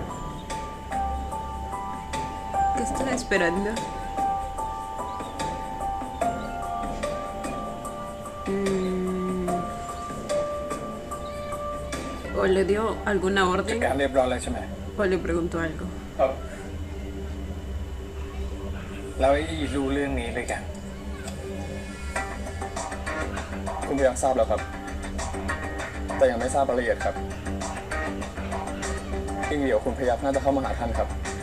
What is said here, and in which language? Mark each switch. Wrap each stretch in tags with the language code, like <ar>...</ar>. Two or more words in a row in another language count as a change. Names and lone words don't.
<es>¿Qué están esperando? ¿O le dio alguna</es> <th>จัด</th> <es>orden?</es> <th>การเรียบร้อยแล้วใช่ไหม</th> <es>¿O le preguntó algo?</es> <th>แล้วไอ้รู้เรื่องนี้เลยกัน คุณพยักทราบแล้วครับ แต่ยังไม่ทราบรายละเอียดครับอีกเดี๋ยวคุณพยักน่าจะเข้ามาหาท่านครับ</th>